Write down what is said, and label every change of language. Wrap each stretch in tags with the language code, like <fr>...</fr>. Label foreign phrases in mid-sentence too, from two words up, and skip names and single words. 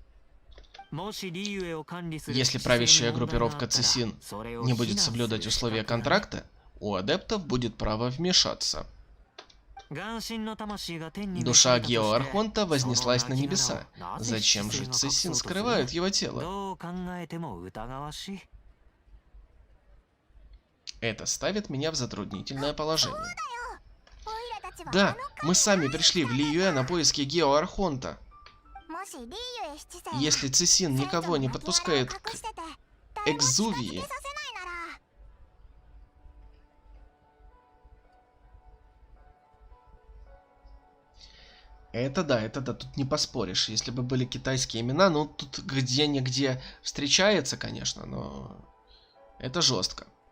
<ru>Если правящая группировка Цисин не будет соблюдать условия контракта, у адептов будет право вмешаться. Душа Геоархонта вознеслась на небеса. Зачем же Цисин скрывают его тело? Это ставит меня в затруднительное положение.</ru> <ja>オイラたちは</ja> <ru>Да, мы сами пришли в Лиюэ на поиски Гео Архонта.</ru> <ja>もしリーユへ七世</ja> <ru>Если Цисин никого не подпускает к</ru> <ja>隠してて</ja> <ru>Экзувии,</ru> <ja>誰も近づけさせないなら</ja> <ru>это да, тут не поспоришь. Если бы были китайские имена, ну тут где-нигде встречается, конечно, но это жестко.</ru>